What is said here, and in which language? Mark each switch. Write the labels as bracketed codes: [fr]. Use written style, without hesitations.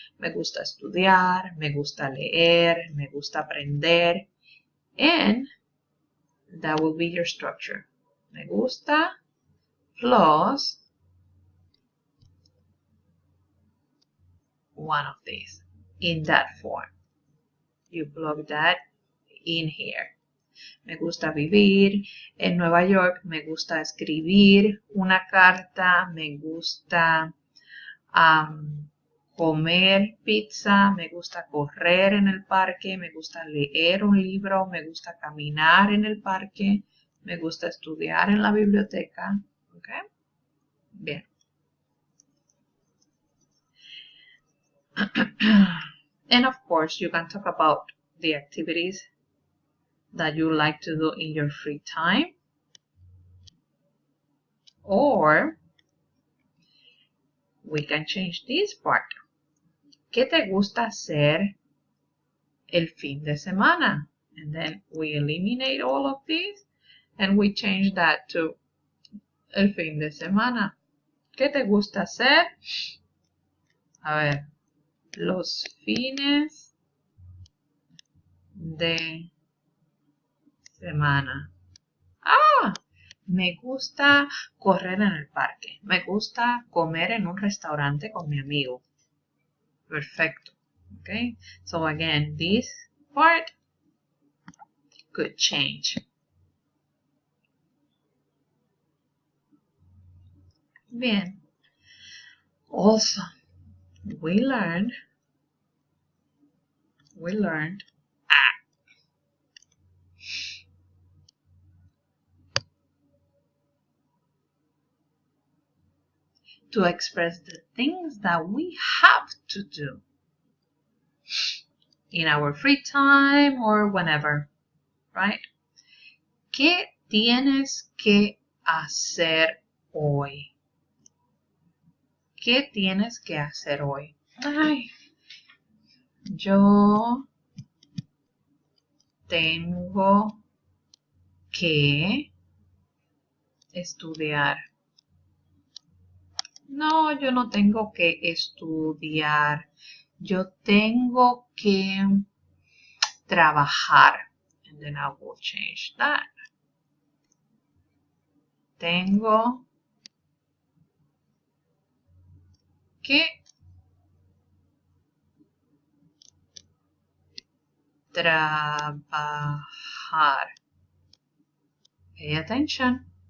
[es] Me gusta estudiar, me gusta leer, me gusta aprender, [en] and that will be your structure. Me gusta plus one of these in that form. You plug that in here. [es] Me gusta vivir en Nueva York, me gusta escribir una carta, me gusta comer pizza, me gusta correr en el parque, me gusta leer un libro, me gusta caminar en el parque, me gusta estudiar en la biblioteca. Okay? Bien. [en] And of course, you can talk about the activities that you like to do in your free time, or we can change this part. [es] ¿Qué te gusta hacer el fin de semana? [en] And then we eliminate all of these and we change that to [es] el fin de semana. ¿Qué te gusta hacer? A ver, los fines de semana. Me gusta correr en el parque. Me gusta comer en un restaurante con mi amigo. Perfecto. Okay. [en] So again, this part could change. Bien. Also, we learned to express the things that we have to do in our free time or whenever, right? [es] ¿Qué tienes que hacer hoy? ¿Qué tienes que hacer hoy? Ay, yo tengo que estudiar. No, yo no tengo que estudiar. Yo tengo que trabajar. [en] And then I will change that. [es] Tengo que trabajar. [en] Pay attention.